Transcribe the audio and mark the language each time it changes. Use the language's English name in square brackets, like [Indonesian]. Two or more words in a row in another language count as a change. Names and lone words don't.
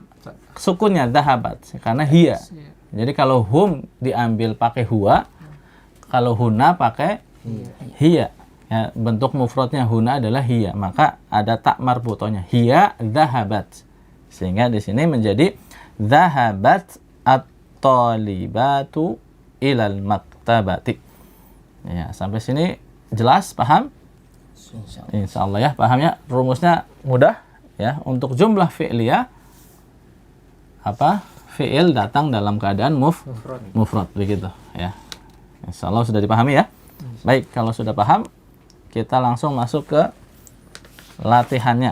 [Indonesian] Sukunnya dhahabat. Karena hiya. Jadi kalau hum diambil pakai huwa, kalau hunna pakai hiya. Ya, bentuk mufradnya hunna adalah hiya. Maka ada tak marbutonya. [Arabic] هي ذهبت. [Indonesian] Sehingga di sini menjadi [Arabic] ذهبت الطالبة إلى المكتبة. [Indonesian] Ya, sampai sini jelas, paham? Insyaallah ya, paham ya? Rumusnya mudah ya. Untuk jumlah fi'liyah apa? Fi'il datang dalam keadaan mufrad begitu ya. Insyaallah sudah dipahami ya. Baik, kalau sudah paham, kita langsung masuk ke latihannya.